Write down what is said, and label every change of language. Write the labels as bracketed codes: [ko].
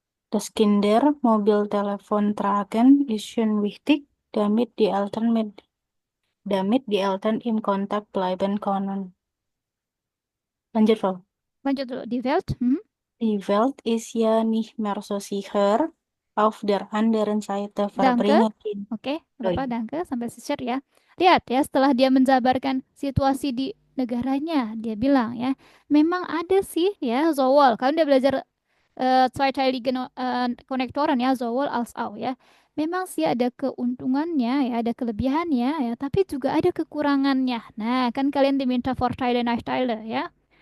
[de] Das Kindermobiltelefon tragen ist schon wichtig, damit die Eltern im Kontakt bleiben können. [id] Lanjut, Val. Lanjut dulu di Welt. [de] Die Welt ist ja nicht mehr so sicher. Auf der anderen Seite Danke. verbringen Kinder. [id] Oke, Oh, berapa iya. Danke sampai share ya. Lihat ya, setelah dia menjabarkan situasi di negaranya, dia bilang ya, memang ada sih ya Zowal. Kalian udah belajar Zweiteilige Konnektoren ya, [de] Zowal als auch [id] ya. Memang sih ada keuntungannya ya, ada kelebihannya ya, tapi juga ada kekurangannya. Nah, kan kalian diminta Vorteile, Nachteile ya.